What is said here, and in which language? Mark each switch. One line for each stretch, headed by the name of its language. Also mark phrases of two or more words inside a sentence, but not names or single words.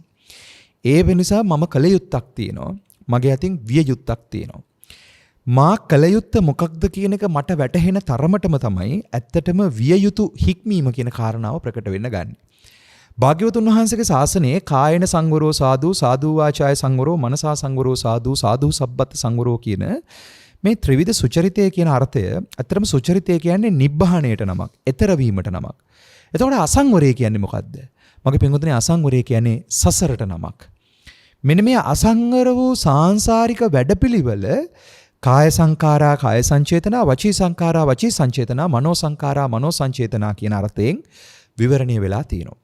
Sinhala: ඒ වෙනසා මම කල යුත්තක් තියෙනවා. මගේ අතින් විය යුත්තක් තියෙනවා. මා කල යුත්ත මොකක්ද කියන එක මට වැටහෙන තරමටම තමයි ඇත්තටම විය යුතු හික්මීම කියන කාරණාව ප්‍රකට වෙන්න ගන්න. භාග්‍යවතුන් වහන්සේගේ ශාසනයේ
Pali: කායන සංවරෝ සාදු සාදු වාචාය සංවරෝ මනසා සංවරෝ සාදු සාදු සබ්බත් සංවරෝ
Sinhala: කියන මේ ත්‍රිවිධ සුචරිතය කියන අර්ථය ඇත්තටම සුචරිතය කියන්නේ නිබ්බහණයට නමක්, ඈතර වීමට නමක්. එතකොට අසංවරය කියන්නේ මොකද්ද? මගේ පින්වතුනි අසංවරය කියන්නේ සසරට නමක්. මෙන්න මේ අසංවර වූ සාංශාරික වැඩපිළිවෙල
Pali: කාය සංඛාරා කාය සංචේතනා වචී සංඛාරා වචී සංචේතනා මනෝ සංඛාරා මනෝ සංචේතනා
Sinhala: කියන අර්ථයෙන් විවරණය වෙලා තියෙනවා.